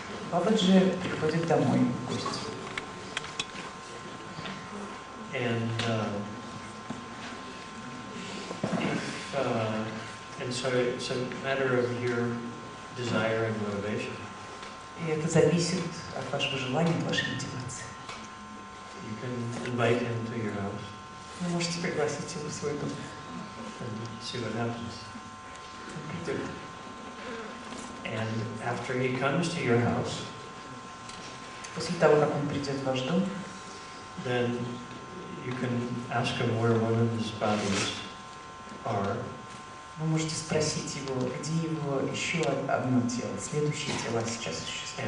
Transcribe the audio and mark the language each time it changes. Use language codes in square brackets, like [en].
[ru] Бабаджи приходит домой в гости. [en] And so it's a matter of your desire and motivation. [ru] И это зависит от вашего желания, от вашей мотивации. [en] You can invite him to your house. [ru] Вы можете пригласить его в свой дом. [en] And see what happens. And after he comes to your house, [ru] после того, как он придет в ваш дом, [en] then you can ask him where one of his bodies are. [ru] Вы можете спросить его, где его еще одно тело, следующее тело сейчас существует.